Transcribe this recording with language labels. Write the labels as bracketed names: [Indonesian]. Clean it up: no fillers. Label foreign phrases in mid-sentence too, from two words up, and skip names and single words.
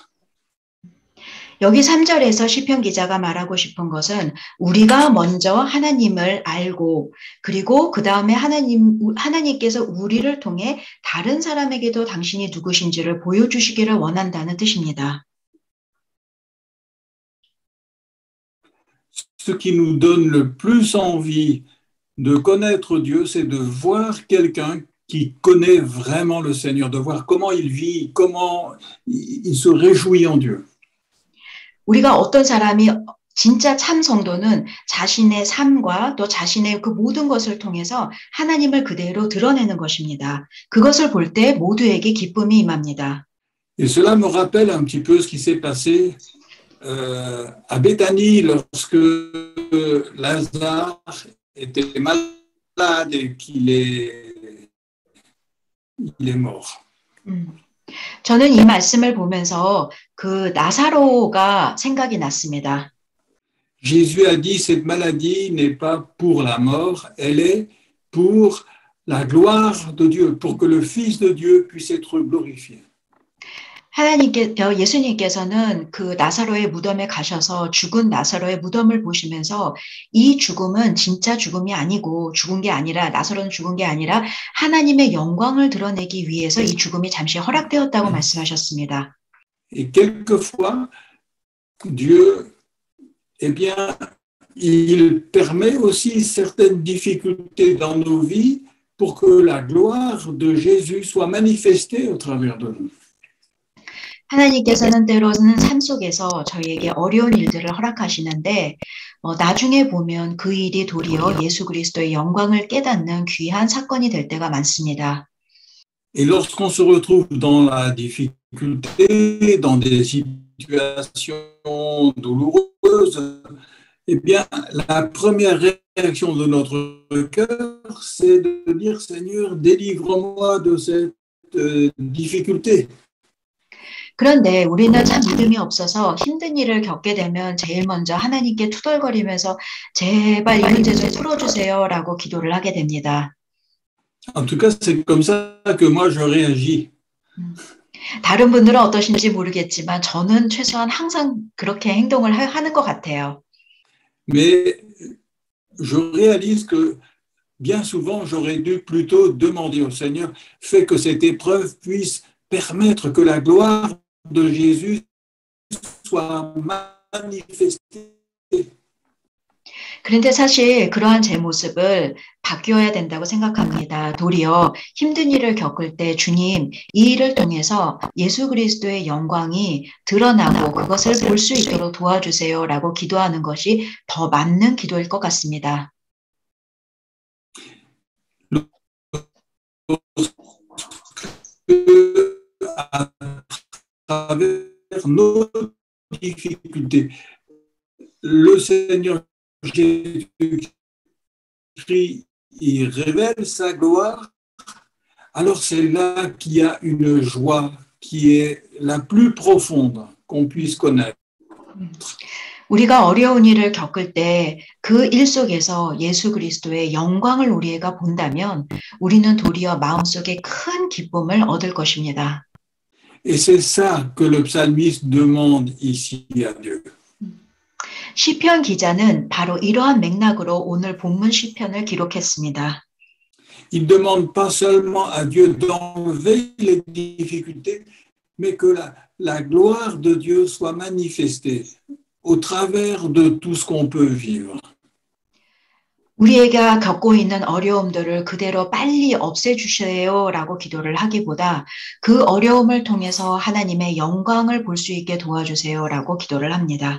[Korean] 여기 3절에서 시편 기자가 말하고 싶은 것은 우리가 먼저 하나님을 알고 그리고 그 다음에 하나님께서 우리를 통해 다른 사람에게도 당신이 누구신지를 보여주시기를 원한다는 뜻입니다. [French] Ce qui nous donne le plus envie de connaître Dieu, c'est de voir quelqu'un qui connaît vraiment le Seigneur, de voir comment il vit, comment il se réjouit en Dieu. [Korean] 우리가 어떤 사람이 진짜 참 성도는 자신의 삶과 또 자신의 그 모든 것을 통해서 하나님을 그대로 드러내는 것입니다. 그것을 볼 때 모두에게 기쁨이 임합니다. [French] Et cela me rappelle un petit peu ce qui s'est passé à Béthanie lorsque Lazare était malade et qu'il est mort. [Korean] 저는 이 말씀을 보면서 그 나사로가 생각이 났습니다. [French] Jésus a dit cette maladie n'est pas pour la mort, elle est pour la gloire de Dieu, pour que le Fils de Dieu puisse être glorifié. [Korean] 예수님께서는 그 나사로의 무덤에 가셔서 죽은 나사로의 무덤을 보시면서 이 죽음은 진짜 죽음이 아니고 죽은 게 아니라 나사로는 죽은 게 아니라 하나님의 영광을 드러내기 위해서 이 죽음이 잠시 허락되었다고 말씀하셨습니다. [French] Et quelquefois, Dieu, eh bien, il permet aussi certaines difficultés dans nos vies pour que la gloire de Jésus soit manifestée au travers de nous. [Korean] 하나님께서는 때로는 삶 속에서 저희에게 어려운 일들을 허락하시는데 나중에 보면 그 일이 도리어 예수 그리스도의 영광을 깨닫는 귀한 사건이 될 때가 많습니다. [French] Et lorsqu'on se retrouve dans la difficulté, dans des situations douloureuses, eh bien, la première réaction de notre cœur, c'est de dire, Seigneur, délivre-moi de cette difficulté. [Korean] 그런데 우리는 참 믿음이 없어서 힘든 일을 겪게 되면 제일 먼저 하나님께 투덜거리면서 제발 이 문제 좀 풀어주세요라고 기도를 하게 됩니다. [French] En tout cas, c'est comme ça que moi je réagis. [Korean] 다른 분들은 어떠신지 모르겠지만 저는 최소한 항상 그렇게 행동을 하는 것 같아요. [French] Mais je réalise que bien souvent, j'aurais dû plutôt demander au Seigneur, fais que cette épreuve puisse permettre que la gloire de Jésus soit manifestée. [Korean] 그런데 사실 그러한 제 모습을 바뀌어야 된다고 생각합니다. 도리어 힘든 일을 겪을 때 주님, 이 일을 통해서 예수 그리스도의 영광이 드러나고 그것을 볼 수 있도록 도와주세요라고 기도하는 것이 더 맞는 기도일 것 같습니다. [French] À travers nos difficultés, le Seigneur Jésus-Christ, il révèle sa gloire, alors c'est là qu'il y a une joie qui est la plus profonde qu'on puisse connaître. [Korean] 우리가 어려운 일을 겪을 때 그 일 속에서 예수 그리스도의 영광을 우리가 본다면 우리는 도리어 마음속에 큰 기쁨을 얻을 것입니다. [French] Et c'est ça que le psalmiste demande ici à Dieu. [Korean] 시편 기자는 바로 이러한 맥락으로 오늘 본문 시편을 기록했습니다. [French] Il ne demande pas seulement à Dieu d'enlever les difficultés, mais que la gloire de Dieu soit manifestée au travers de tout ce qu'on peut vivre. [Korean] 우리가 겪고 있는 어려움들을 그대로 빨리 없애주세요라고 기도를 하기보다 그 어려움을 통해서 하나님의 영광을 볼 수 있게 도와주세요라고 기도를 합니다.